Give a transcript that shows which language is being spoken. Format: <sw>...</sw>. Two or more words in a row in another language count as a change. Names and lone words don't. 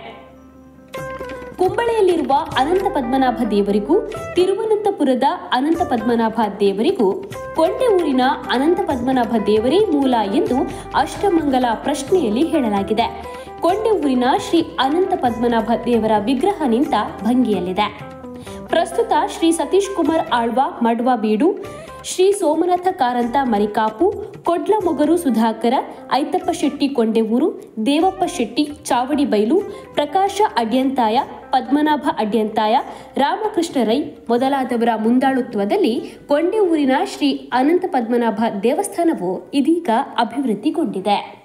<kn>ಕುಂಬಳೆಯಲ್ಲಿರುವ ಅನಂತ ಪದ್ಮನಾಭ ದೇವರಿಗೂ ತಿರುವನಂತಪುರದ ಅನಂತ ಪದ್ಮನಾಭ ದೇವರಿಗೂ ಕೊಂಡೆ ಊರಿನ ಅನಂತ ಪದ್ಮನಾಭ ದೇವರೇ ಮೂಲ ಎಂದು ಅಷ್ಟಮಂಗಲ ಪ್ರಶ್ನೆಯಲ್ಲಿ ಹೇಳಲಾಗಿದೆ. ಕೊಂಡೆ ಊರಿನ ಶ್ರೀ ಅನಂತ ಪದ್ಮನಾಭ ದೇವರ ವಿಗ್ರಹ ನಿಂತ ಭಂಗಿಯಲ್ಲಿದೆ. ಪ್ರಸ್ತುತ ಶ್ರೀ ಸತೀಶ್ ಕುಮಾರ್ ಆಳ್ವ ಮಡ್ವ ಬೀಡು, ಶ್ರೀ ಸೋಮನಾಥ ಕಾರಂತ ಮರಿಕಾಪು, ಕೊಡ್ಲ ಮೊಗರು ಸುಧಾಕರ, ಐತಪ್ಪ ಶೆಟ್ಟಿ ಕೊಂಡೆಊರು, ದೇವಪ್ಪ ಶೆಟ್ಟಿ ಚಾವಡಿ ಬೈಲು, ಪ್ರಕಾಶ ಅಡ್ಯಂತಾಯ, ಪದ್ಮನಾಭ ಅಡ್ಯಂತಾಯ, ರಾಮಕೃಷ್ಣ ರೈ ಮೊದಲಾದವರ ಮುಂದಾಳುತ್ವದಲ್ಲಿ ಕೊಂಡೆ ಊರಿನ ಶ್ರೀ ಅನಂತ ಪದ್ಮನಾಭ ದೇವಸ್ಥಾನವು ಇದೀಗ ಅಭಿವೃದ್ಧಿಗೊಂಡಿದೆ.</kn>